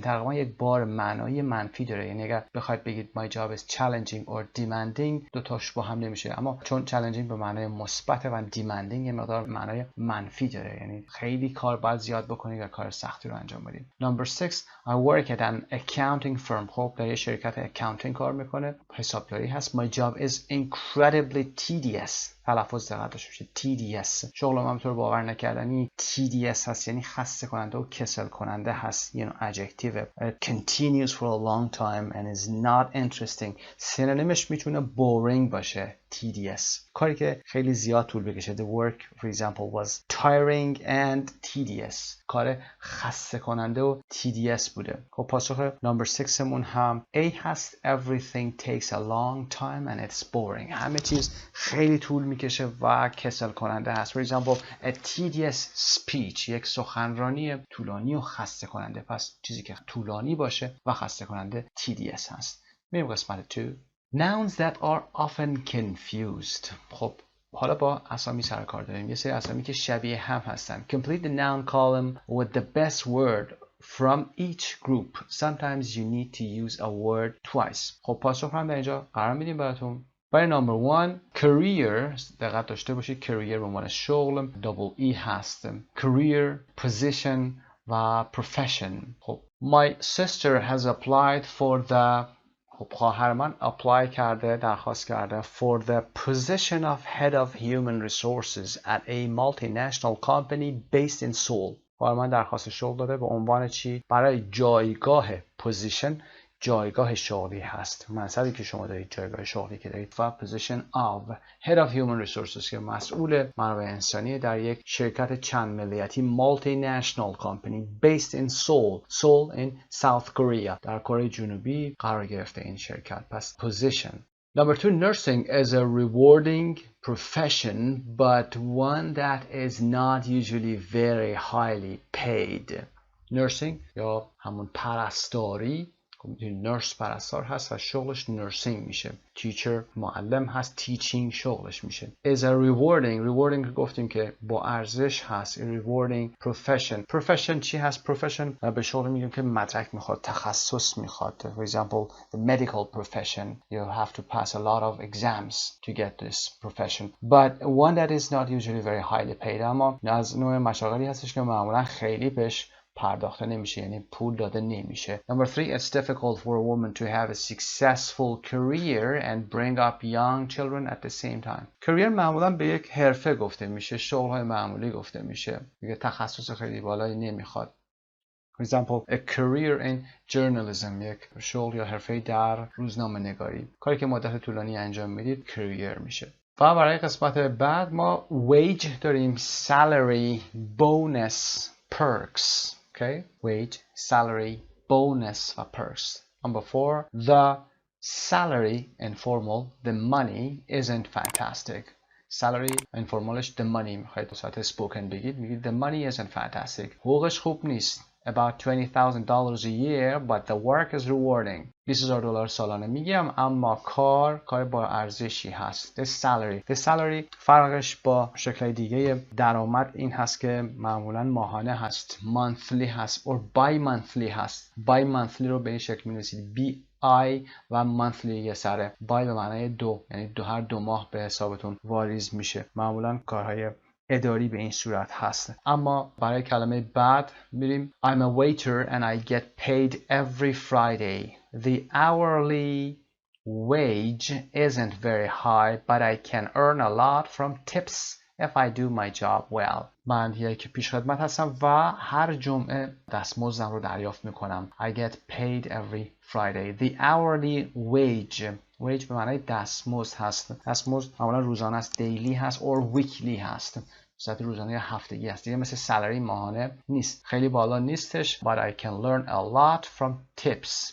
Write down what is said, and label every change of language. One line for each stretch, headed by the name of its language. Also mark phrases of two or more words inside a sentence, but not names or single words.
Persian: تقریبا یک بار معنای منفی داره. یعنی اگر بخواید بگید
English: my job is challenging or demanding
Persian: دوتاش با هم نمیشه اما چون challenging به معنای مثبت و demanding یه مقدار معنای منفی داره، یعنی خیلی کار باید زیاد بکنید و کار سختی رو انجام بدید.
English: Number 6 I work at an accounting firm.
Persian: خب در یه شرکت accounting کار میکنه، حسابداری هست.
English: My job is incredibly tedious.
Persian: تلفظ دقت داشته باشید
English: tedious.
Persian: شغلم هم طور باور نکردنی tedious هست، یعنی خسته کننده و کسل کننده هست.
English: یعنی adjective it continues for a long time and is not interesting.
Persian: سینونیمش میتونه boring باشه. tedious کاری که خیلی زیاد طول بکشه.
English: The work for example was tiring and tedious.
Persian: کار خسته کننده و tedious بوده. خب پاسخ number 6 مون هم A هست.
English: Everything takes a long time and it's boring.
Persian: همه چیز خیلی طول میکشه و کسل کننده هست.
English: For example a tedious speech
Persian: یک سخنرانی طولانی و خسته کننده. پس چیزی که طولانی باشه و خسته کننده tedious هست. میریم قسمت
English: 2 Nouns that are often confused.
Persian: خب حالا با اسامی سر کار داریم. یه سری اسامی که شبیه هم هستن.
English: Complete the noun column with the best word from each group. Sometimes you need to use a word twice.
Persian: خب پاسخ هم در اینجا قرار میدیم براتون. برای نمبر 1 career دقت داشته باشید career به عنوان شغل
English: double E
Persian: هست.
English: career, position و profession. خب my sister has applied for the
Persian: خب خواهر من اپلای کرده درخواست کرده
English: for the position of head of human resources at a multinational company based in Seoul.
Persian: خواهر من درخواست شغل داده به عنوان چی؟ برای جایگاه position جایگاه شغلی هست. منصبی که شما دارید جایگاه شغلی که دارید و
English: position of head of human resources
Persian: که مسئول منابع انسانی در یک شرکت چند ملیتی
English: multinational company based in Seoul in South Korea
Persian: در کره جنوبی قرار گرفته این شرکت. پس position.
English: Number 2, nursing is a rewarding profession but one that is not usually very highly paid.
Persian: Nursing یا همون پرستاری نرس پرستار هست و شغلش نرسینگ میشه. تیچر معلم هست، تیچینگ شغلش میشه.
English: is a rewarding
Persian: گفتیم که با ارزش هست.
English: rewarding profession
Persian: چی هست؟ profession به شغل میگیم که مدرک میخواد، تخصص میخواد.
English: for example the medical profession you have to pass a lot of exams to get this profession but one that is not usually very highly paid.
Persian: اما از نوع مشاغلی هستش که معمولا خیلی بهش پرداخته نمیشه، یعنی پول داده نمیشه.
English: Number 3, it's difficult for a woman to have a successful career and bring up young children at the same time.
Persian: career معمولا به یک حرفه گفته میشه، شغل‌های معمولی گفته میشه. میگه تخصص خیلی بالایی نمیخواد.
English: For example, a career in journalism
Persian: یک شغل یا حرفه در روزنامه نگاری. کاری که مدت طولانی انجام میدید career میشه. و برای قسمت بعد ما wage داریم،
English: salary, bonus, perks. Okay, wage, salary, bonus و perks. Number 4, the salary informal, the money isn't fantastic. Salary informalش the money
Persian: میخواید به صورت
English: spoken
Persian: بگید، میگید
English: the money isn't fantastic.
Persian: حقوقش خوب نیست.
English: About $20,000 a year, but the work is rewarding.
Persian: $20,000 سالانه میگم اما کار با ارزشی هست.
English: The salary
Persian: فرقش با شکل دیگه درآمد این هست که معمولا ماهانه هست، monthly هست
English: or bi-monthly
Persian: هست. bi-monthly رو به این شکل می‌نویسید BI و monthly یه سره. bi به معنای دو، یعنی هر 2 ماه به حسابتون واریز میشه. معمولا کارهای اداری به این صورت هست. اما برای کلمه بعد میریم
English: I'm a waiter and I get paid every Friday. The hourly wage isn't very high but I can earn a lot from tips if I do my job well.
Persian: من یک پیشخدمت هستم و هر جمعه دستمزدم رو دریافت میکنم.
English: I get paid every Friday. The hourly wage
Persian: به معنای دستمزد هست. دستمزد معمولا روزانه است، دیلی هست
English: or weekly
Persian: هست. صورت روزانه یا هفتگی هست. دیگه مثل سالری ماهانه نیست. خیلی بالا نیستش.
English: But I can learn a lot from tips.